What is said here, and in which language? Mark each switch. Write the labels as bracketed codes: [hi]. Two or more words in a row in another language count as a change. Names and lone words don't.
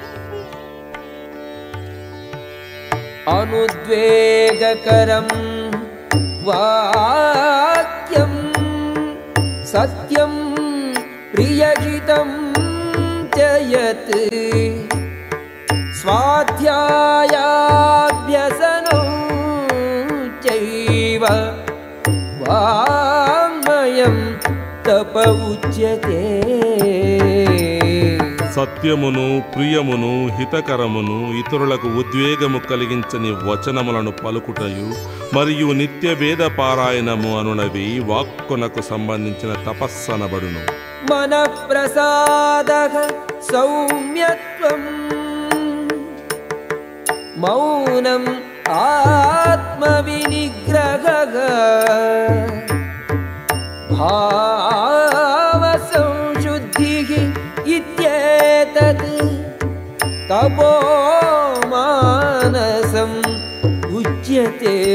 [sa] అనుద్వేగకరం వాక్యం సత్యం ప్రియహితం చ యత్ స్వాధ్యాయాభ్యసనం చైవ వాంగ్మయం तप उच्यते। [te] సత్యమును ప్రియమును హితకరమును ఇతరులకు ఉద్వేగము కలిగించని వచనములను పలుకుటయు మరియు నిత్య వేద పారాయణము అనునవి వాక్కునకు సంబంధించిన తపస్సనబడును. [sa] మనఃప్రసాదః సౌమ్యత్వం మౌనం ఆత్మవినిగ్రహః భావసంశుద్ధిః ఇత్యేతత్ తపో మానసం ఉచ్యతే.